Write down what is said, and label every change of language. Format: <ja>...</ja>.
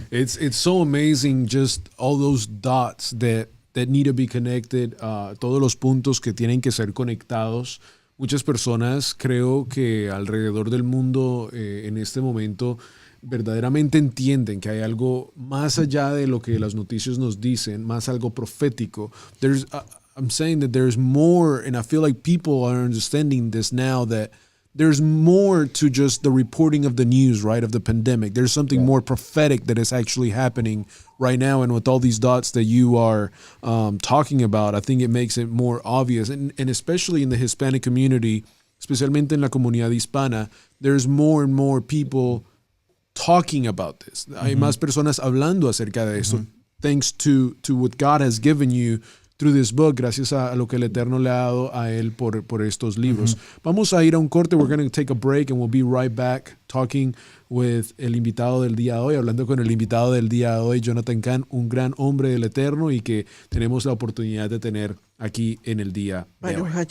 <en>It's so amazing, just all those dots that need to be connected,</en> <es>todos los puntos que tienen que ser conectados. Muchas personas, creo que alrededor del mundo en este momento verdaderamente entienden que hay algo más allá de lo que las noticias nos dicen, más algo profético.</es> <en>I'm saying that there's more, and I feel like people are understanding this now, that there's more to just the reporting of the news, right, of the pandemic. There's something more prophetic that is actually happening right now, and with all these dots that you are talking about, I think it makes it more obvious, and especially in the Hispanic community,</en> <es>especialmente en la comunidad hispana,</es> <en>there's more and more people talking about this.</en> <es>Hay más personas hablando acerca de eso,</es> <en>thanks to what God has given you through this book,</en> <es>gracias a lo que el Eterno le ha dado a él por estos libros. Vamos a ir a un corte.</es> <en>We're going to take a break and we'll be right back talking with</en> <es>el invitado del día de hoy, hablando con el invitado del día de hoy, Jonathan Cahn, un gran hombre del Eterno y que tenemos la oportunidad de tener aquí en el día de hoy.</es>